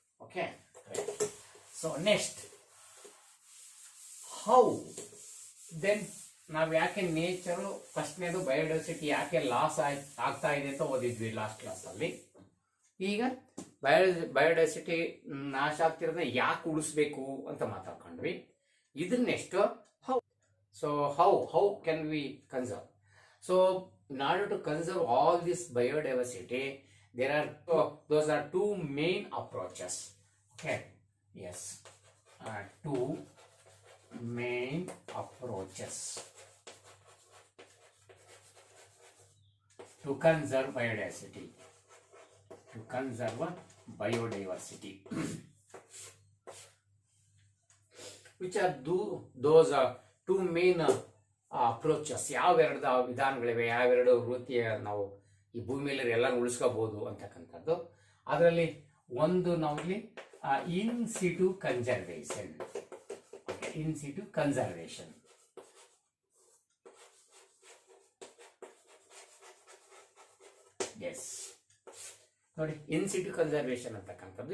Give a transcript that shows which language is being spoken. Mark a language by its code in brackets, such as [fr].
[kn] Okay, [en] so next, how then [kn] ನಾವು ಯಾಕೆ nature, ಫಸ್ಟ್ನೇದು biodiversity ಯಾಕೆ ಲಾಸ್ ಆಗ್ತಾ ಇದೆ ಅಂತ ಓದಿದ್ವಿ ಲಾಸ್ಟ್ ಕ್ಲಾಸಲ್ಲಿ. ಈಗ ಬಯೋಡೈವರ್ಸಿಟಿ ನಾಶ ಆಗ್ತಿರೋದನ್ನ ಯಾಕೆ ಉಳಿಸ್ಬೇಕು ಅಂತ ಮಾತಾಡ್ಕೊಂಡ್ವಿ. [en] ಇದ್ರ next how. So how can we conserve? So in order to conserve all this biodiversity, those are 2 main approaches. Okay, yes, 2 main approaches to conserve biodiversity. To conserve biodiversity, which are those 2 main approaches. [kn] ಯಾವೆರಡು ವಿಧಾನಗಳಿವೆ, ಯಾವೆರಡು ವೃತ್ತಿಯ ನಾವು ಈ ಭೂಮಿಯಲ್ಲಿ ಎಲ್ಲರೂ ಉಳಿಸ್ಕೋಬಹುದು ಅಂತಕ್ಕಂಥದ್ದು. ಅದರಲ್ಲಿ ಒಂದು ನಾವಿಲ್ಲಿ ಇನ್ ಸಿಟು ಕನ್ಸರ್ವೇಷನ್. ಇನ್ ಸಿಟು ಕನ್ಸರ್ವೇಷನ್, ಎಸ್ ನೋಡಿ, ಇನ್ ಸಿಟು ಕನ್ಸರ್ವೇಷನ್ ಅಂತಕ್ಕಂಥದ್ದು.